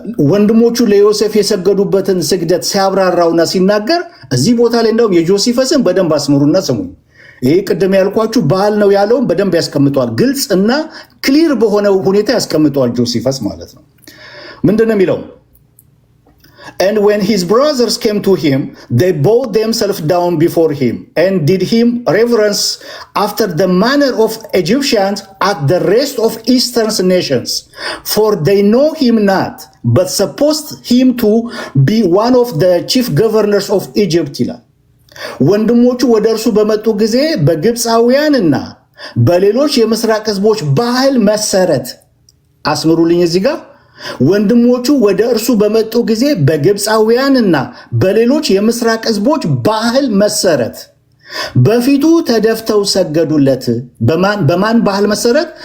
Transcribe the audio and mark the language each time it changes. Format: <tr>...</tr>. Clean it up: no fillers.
<am>ወንድሞቹ ለዮሴፍ የሰገዱበትን ስግደት ሲያብራራውና ሲናገር እዚህ ቦታ ላይ እንደውም የጆሲፈስን በደንብ አስምሩና ስሙኝ። ይሄ ቅድም ያልኳችሁ ባህል ነው ያለውን በደንብ ያስቀምጠዋል። ግልጽ እና ክሊር በሆነ ሁኔታ ያስቀምጠዋል ጆሲፈስ ማለት ነው። ምንድነው የሚለው?</am> <en>And when his brothers came to him, they bowed themselves down before him and did him reverence after the manner of Egyptians at the rest of Eastern nations. For they know him not, but supposed him to be one of the chief governors of Egypt.</en> <am>ወንድሞቹ ወደ እርሱ በመጡ ጊዜ በግብፃውያንና በሌሎች የምስራቅ ህዝቦች ባህል መሰረት አስምሩልኝ እዚህ ጋር ወንድሞቹ ወደ እርሱ በመጡ ጊዜ በግብፃውያንና በሌሎች የምስራቅ ህዝቦች ባህል መሰረት በፊቱ ተደፍተው ሰገዱለት። በማን ባህል መሰረት?</am>